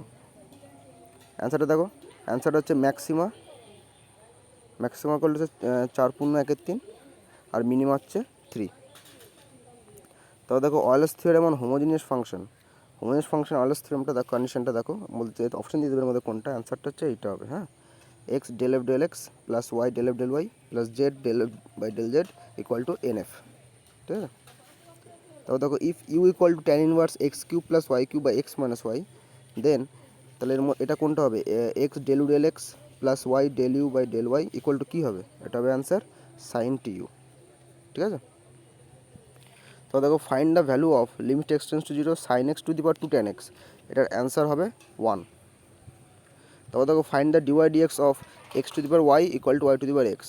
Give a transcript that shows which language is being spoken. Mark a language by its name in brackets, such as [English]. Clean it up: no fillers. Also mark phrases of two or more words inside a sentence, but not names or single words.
[Bangla] অ্যান্সারটা দেখো, অ্যান্সারটা হচ্ছে [English] maxima equal to [Bangla] 4×1=3 আর মিনিমা হচ্ছে 3। তবে দেখো [English] Euler's theorem on homogeneous function Euler's [Bangla] থিওরেমটা দেখো, কন্ডিশনটা দেখো, বলতে অপশন দিয়ে দেবে মধ্যে কোনটা। অ্যান্সারটা হচ্ছে এইটা হবে, হ্যাঁ, [English] x del f del x plus y del f del y plus z del f by del z equal to nf. [Bangla] ঠিক আছে, তারপর দেখো [English] if u equal to tan inverse x cube plus y cube by x minus y, then [Bangla] তাহলে এটা কোনটা হবে, [English] x del u del x plus y del u by del y equal to [Bangla] কী হবে, এটা হবে [English] answer sine tu. [Bangla] ঠিক আছে, তো দেখো [English] find the value of limit x tends to 0 sine x to the power 2 tan x. [Bangla] এটার অ্যান্সার হবে 1। তারপর দেখো [English] find the dy dx of x to the power y equal to y to the power x.